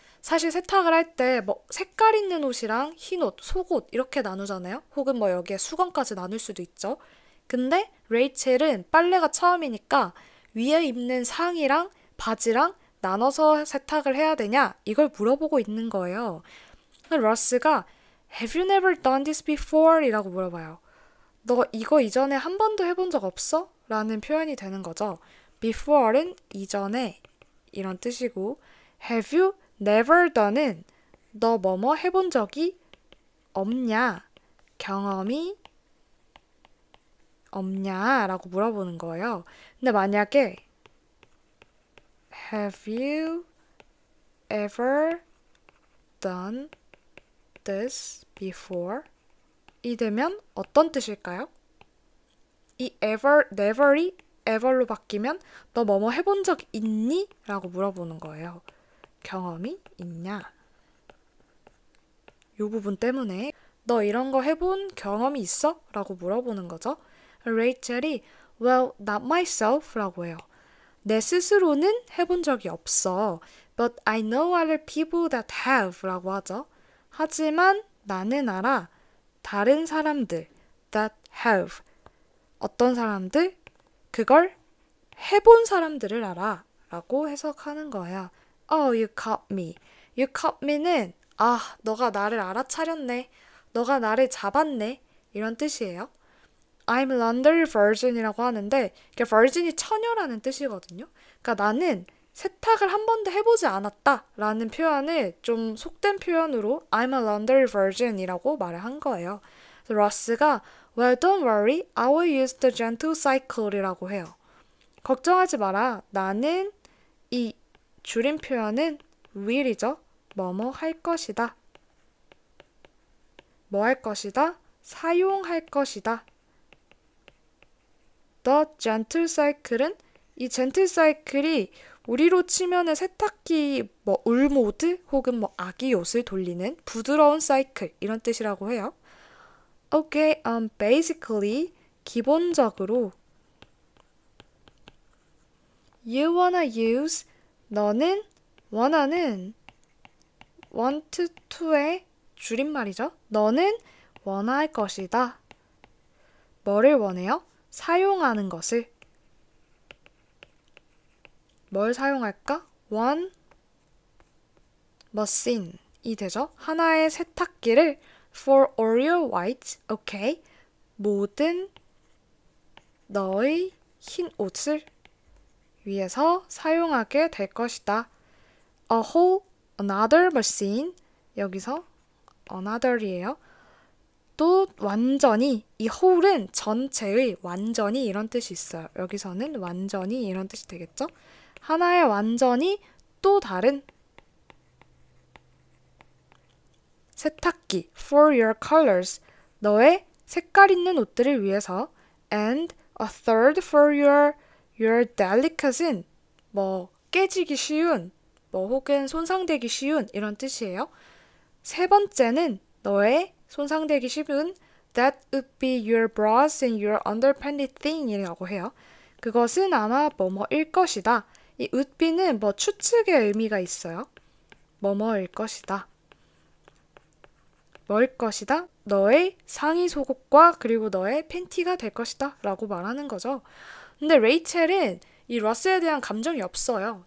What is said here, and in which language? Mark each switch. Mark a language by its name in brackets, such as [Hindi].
[Korean] 사실 세탁을 할 때 뭐 색깔 있는 옷이랑 흰 옷, 속옷 이렇게 나누잖아요. 혹은 뭐 여기에 수건까지 나눌 수도 있죠. 근데 레이첼은 빨래가 처음이니까 위에 입는 상의랑 바지랑 나눠서 세탁을 해야 되냐? 이걸 물어보고 있는 거예요. [English] 러스가 Have you never done this before? [Korean] 이라고 물어봐요. 너 이거 이전에 한 번도 해본 적 없어? 라는 표현이 되는 거죠. before는 이전에 이런 뜻이고 [English] have you never done [Korean] 은 너 뭐뭐 해본 적이 없냐? 경험이 없냐? 라고 물어보는 거예요. [English] 근데 만약에 Have you ever done this before? [Korean] 이 되면 어떤 뜻일까요? 이 ever, never이 ever로 바뀌면 너 뭐뭐 해본 적 있니? 라고 물어보는 거예요. 경험이 있냐? 이 부분 때문에 너 이런 거 해본 경험이 있어? 라고 물어보는 거죠. 레이첼이 [English] Well, not myself [Korean] 라고 해요. 내 스스로는 해본 적이 없어. [English] But I know other people that have [Korean] 라고 하죠. 하지만 나는 알아. 다른 사람들 [English] that have. [Korean] 어떤 사람들? 그걸 해본 사람들을 알아. 라고 해석하는 거야. [English] Oh, you caught me. [Korean] You caught me는 아, 너가 나를 알아차렸네. 너가 나를 잡았네. 이런 뜻이에요. [English] I'm laundry virgin [Korean] 이라고 하는데 이게 virgin이 처녀라는 뜻이거든요. 그러니까 나는 세탁을 한 번도 해보지 않았다 라는 표현을 좀 속된 표현으로 [English] I'm a laundry virgin [Korean] 이라고 말을 한 거예요. 그래서 러스가 [English] Well, don't worry. I will use the gentle cycle이라고 [Korean] 해요. 걱정하지 마라. 나는 이 줄임 표현은 will이죠. 뭐뭐 할 것이다. 뭐 할 것이다? 사용할 것이다. [English] The gentle cycle [Korean] 은 이 gentle cycle이 우리로 치면은 세탁기 뭐 울모드 혹은 뭐 아기 옷을 돌리는 부드러운 사이클 이런 뜻이라고 해요. [English] Okay, basically [Korean] 기본적으로 [English] you wanna use [Korean] 너는 원하는 [English] want to의 줄임말이죠. [Korean] 너는 원할 것이다. 뭐를 원해요? 사용하는 것을. 뭘 사용할까? [English] one machine이 되죠. [Korean] 하나의 세탁기를 [English] for all your white, okay. [Korean] 모든 너의 흰 옷을 위해서 사용하게 될 것이다. [English] a whole another machine. [Korean] 여기서 [English] another이에요. [Korean] 또 완전히, 이 whole은 전체의, 완전히 이런 뜻이 있어요. 여기서는 완전히 이런 뜻이 되겠죠? 하나의 완전히 또 다른 세탁기 [English] for your colors. [Korean] 너의 색깔 있는 옷들을 위해서. [English] And a third for your delicatessen. [Korean] 뭐 깨지기 쉬운, 뭐 혹은 손상되기 쉬운 이런 뜻이에요. 세 번째는 너의 손상되기 쉬운 [English] that would be your bras and your underpanty thing [Korean] 이라고 해요. 그것은 아마 뭐뭐일 것이다. 이 would be는 뭐 추측의 의미가 있어요. 뭐뭐일 것이다. 뭐일 것이다? 너의 상의 속옷과 그리고 너의 팬티가 될 것이다 라고 말하는 거죠. 근데 레이첼은 이 러스에 대한 감정이 없어요.